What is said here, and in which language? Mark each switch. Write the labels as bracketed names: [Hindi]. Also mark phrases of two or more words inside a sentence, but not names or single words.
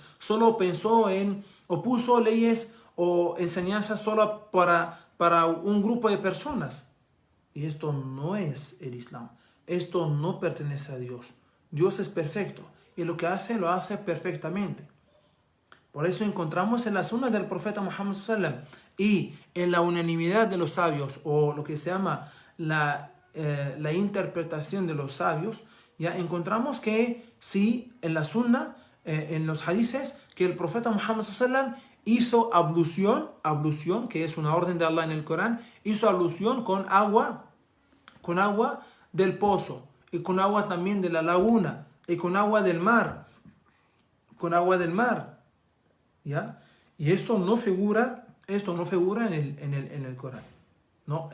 [Spanish] Solo pensó o puso leyes o enseñanzas solo para un grupo de personas. Y esto no es el Islam. Esto no pertenece a Dios. Dios es perfecto. Y lo que hace, lo hace perfectamente. Por eso encontramos en la sunna del profeta Muhammad [Arabic] صلى الله عليه وسلم [Spanish] y en la unanimidad de los sabios, o lo que se llama la interpretación de los sabios, ya encontramos que sí, en la sunna, en los hadices, que el profeta Muhammad [Arabic] صلى الله عليه وسلم [Spanish] hizo ablución, que es una orden de Allah en el Corán, hizo ablución con agua del pozo, y con agua también de la laguna, y con agua del mar, ¿ya? Y esto no figura esto no figura en el Corán, ¿no?